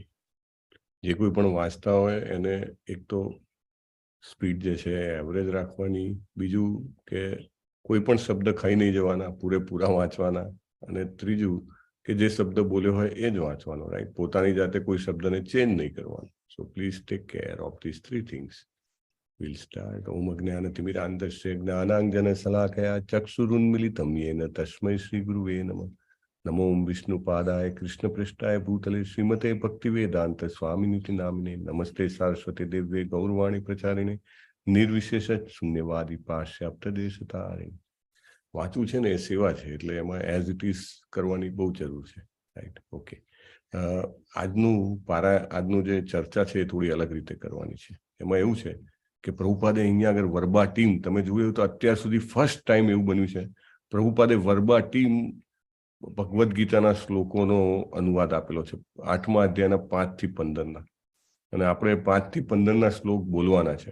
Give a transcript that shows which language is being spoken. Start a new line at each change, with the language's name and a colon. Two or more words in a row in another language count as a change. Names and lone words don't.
Gujarati: જે કોઈ પણ વાંચતા હોય એને એક તો સ્પીડ જે છે એવરેજ રાખવાની, બીજું કે કોઈ પણ શબ્દ ખાઈ નહીં જવાના, પૂરેપૂરા વાંચવાના, અને ત્રીજું કે જે શબ્દ બોલ્યો હોય એ જ વાંચવાનો, રાઈટ? પોતાની જાતે કોઈ શબ્દને ચેન્જ નહીં કરવાનો.
English: so please take care of this three things. We'll start.
Sanskrit: ओम् अज्ञानतिमिरान्धस्य ज्ञानाञ्जन शलाकया चक्षुरुन्मीलितम् येन तस्मै श्री गुरवे नमः. नमो ओम् विष्णु पादाय कृष्ण प्रेष्ठाय भूतले श्रीमते भक्तिवेदान्त स्वामिनिति नामिने. नमस्ते सरस्वती देवे गौरवाणी प्रचारिणे निर्विशेष शून्यवादि पश्यप्त देशतारे.
Gujarati: વાંચવું છે ને એ સેવા છે, એટલે એમાં
English: as it is
Gujarati: કરવાની બહુ જરૂર છે, રાઈટ? ઓકે. આજનું જે ચર્ચા છે એ થોડી અલગ રીતે કરવાની છે. એમાં એવું છે કે પ્રભુપાદે અહીંયા આગળ વર્બા ટીમ, તમે જોયું તો અત્યાર સુધી
English: first time
Gujarati: એવું બન્યું છે પ્રભુપાદે વર્બા ટીમ ભગવદ્ ગીતાના શ્લોકોનો અનુવાદ આપેલો છે, 8મા અધ્યાયના 5 થી 15ના, અને આપણે 5 થી 15ના શ્લોક બોલવાના છે.